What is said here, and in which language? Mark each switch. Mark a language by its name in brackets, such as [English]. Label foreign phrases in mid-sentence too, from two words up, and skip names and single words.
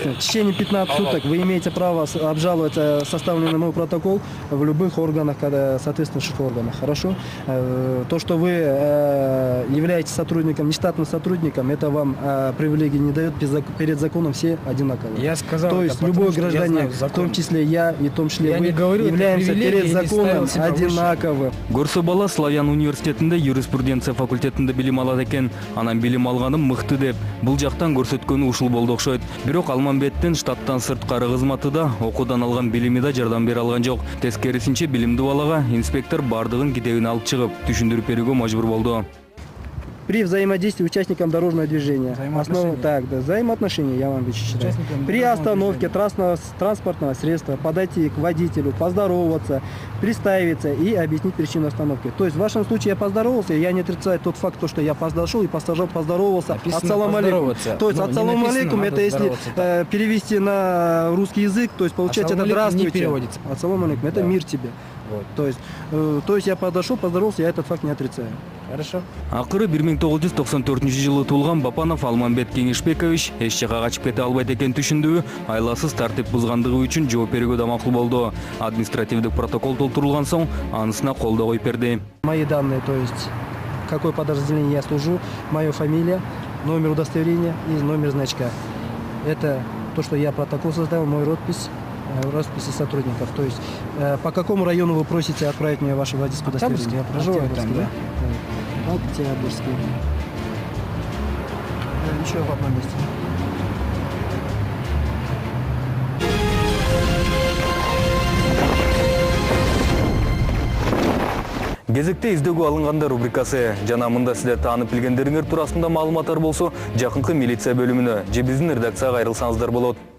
[Russian] В течение 15 суток вы имеете право обжаловать составленный мой протокол в любых органах, соответствующих органах. Хорошо? То, что вы являетесь сотрудником, нештатным сотрудником, это вам привилегии не дает. Перед законом все одинаковые. Я сказал, То это есть потому, любой что я гражданин, знаю в закон. том числе я и в том числе Я вы, не говорю, это являемся привилегия, перед я не ставил законом себя выше. одинаковы. [Kyrgyz] Көрсө бала Славян университетинде юриспруденция факультетинде билим алат экен. Анан билим алганым мыкты деп. Бул жактан көрсөткөнү ушул болду окшойт. Бирок Алмамбеттин штаттан сырткары кызматы да, окуудан алган билими да жардам бере алган жок. Тескерисинче билимдүү балага инспектор бардыгын китебин алып чыгып, түшүндүрүп берүүгө мажбур болду. [Russian] При взаимодействии участникам дорожного движения. Взаимоотношения. Так, да, взаимоотношения, я вам считаю. Участникам При дорожного остановке транспортного средства подойти к водителю, поздороваться, представиться и объяснить причину остановки. То есть в вашем случае я поздоровался, я не отрицаю тот факт, что я подошел и поздоровался. Написано [Arabic] السلام عليكم. [Russian] поздороваться. То есть Ну, не ассаламу написано, алейкум, надо это если здороваться, да. перевести на русский язык, то есть получается это [Arabic] السلام عليكم не [Russian] здравствуйте. переводится. [Arabic] السلام عليكم, это [Russian] Да. мир тебе. Вот. То есть я подошел, поздоровался, я этот факт не отрицаю. Хорошо. [Kyrgyz] Акыры 1994-жылы туулган Бапанов Алмамбет Кеңешбекович эч жака качып кете албайт экен түшүндүбү, айласыз тартип бузгандыгы үчүн жооп берүүгө да макул болду. Административдик протокол толтурулган соң анысына кол да коюп берди. [Russian] Мои данные, то есть какое подразделение я служу, моя фамилия, номер удостоверения и номер значка. Это то, что я протокол составил, мой роспись, росписи сотрудников. То есть по какому району вы просите отправить мне ваше водительское удостоверение? Октябрьский, я проживаю там, Октябрьский, да? Так, Октябрьский. Еще в одном месте. [Kyrgyz] Кезекте издөөгө алынгандар рубрикасы. Жана мында силер таанып билгендериңер туурасында маалыматтар болсо, жакынкы милиция бөлүмүнө же биздин редакцияга кайрылсаңыздар болот.